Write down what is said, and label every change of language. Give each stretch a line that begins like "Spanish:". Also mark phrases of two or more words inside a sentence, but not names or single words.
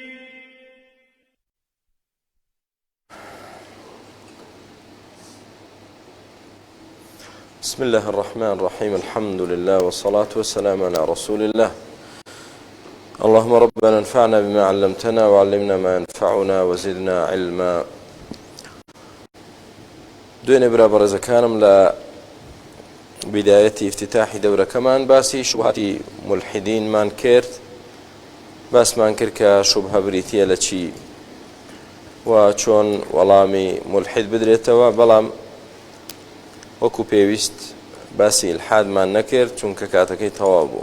Arabic: بسم الله الرحمن الرحيم. الحمد لله والصلاة والسلام على رسول الله. اللهم ربنا انفعنا بما علمتنا وعلمنا ما ينفعنا وزدنا علما.
Central Kurdish: دوێنێ برا بەڕێزەکانم لە بدايەتی افتتاحی دەورەکەمان باسی شوبهاتی ملحدینمان کرد. باسمان کرد کە شوبهە بریتیە لە چی و چۆن وەڵامی ملحد بدرێتەوە، بەڵام وەکو پێویست باسی ئیلحادمان نەکرد چونکە کاتەکەی تەواو بوو.